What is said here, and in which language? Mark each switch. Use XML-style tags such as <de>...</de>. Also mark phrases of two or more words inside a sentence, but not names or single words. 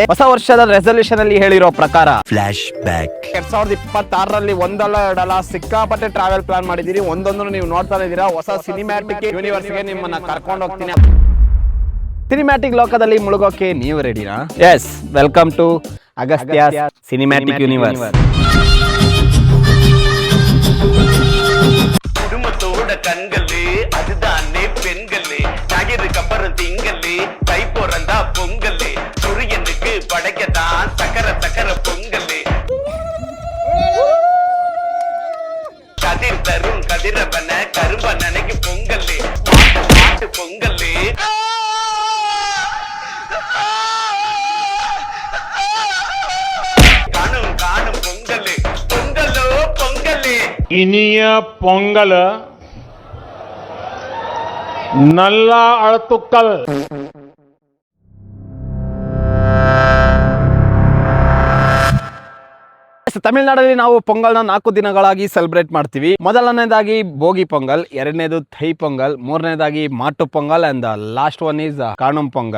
<kn>ಹೊಸ ವರ್ಷದ ರೆಸಲ್ಯೂಷನ್ ಅಲ್ಲಿ ಹೇಳಿರೋ ಪ್ರಕಾರ</kn> <en>flash back</en> <kn>2026ರಲ್ಲಿ ಒಂದಲ್ಲ ಎರಡಲ್ಲ ಸಿಕ್ಕಾಪಟ್ಟೆ</kn> <en>travel plan</en> <kn>ಮಾಡಿದೀರಿ. ಒಂದೊಂದು ನೀವು ನೋಡ್ತಾ ಇದ್ದೀರಾ. ಹೊಸ</kn> <en>cinematic universeಗೆ</en> <kn>ನಿಮ್ಮನ್ನ ಕರ್ಕೊಂಡು ಹೋಗ್ತೀನಿ. ಸಿನಿಮ್ಯಾಟಿಕ್ ಲೋಕದಲ್ಲಿ ಮುಳುಗೋಕೆ ನೀವು ರೆಡಿನಾ?</kn> <en>Yes, welcome to Agastya cinematic universe.</en> <ta>குடும்பத்தோட கண்களே அதுதானே பெண்களே, ஞாயிறுக்கு அப்புறம் திங்களே, தை பிறந்தா பொங்கலே, சூரியனுக்கு படைக்கத்தான் சக்கர சக்கர பொங்கலே, கதிர் தரும் கதிரவன கரும்ப நினைக்கு பொங்கலே, மாட்டு மாட்டு பொங்கலே, காணும் காணும் பொங்கலே, பொங்கலோ பொங்கலே. இனிய பொங்கல் நல்ல ಅಳತುಕ್ಕಲ್.</ta> <kn>ತಮಿಳುನಾಡಲ್ಲಿ ನಾವು ಪೊಂಗಲ್ನ 4 ದಿನಗಳಾಗಿ ಸೆಲೆಬ್ರೇಟ್ ಮಾಡ್ತೀವಿ. ಮೊದಲನೇದಾಗಿ ಭೋಗಿ ಪೊಂಗಲ್, ಎರಡನೇದು ಥೈ ಪೊಂಗಲ್, ಮೂರನೇದಾಗಿ ಮಾಟು ಪೊಂಗಲ್</kn> <en>and last one is</en> <kn>ಕಾಣುಂ ಪೊಂಗಲ್.</kn>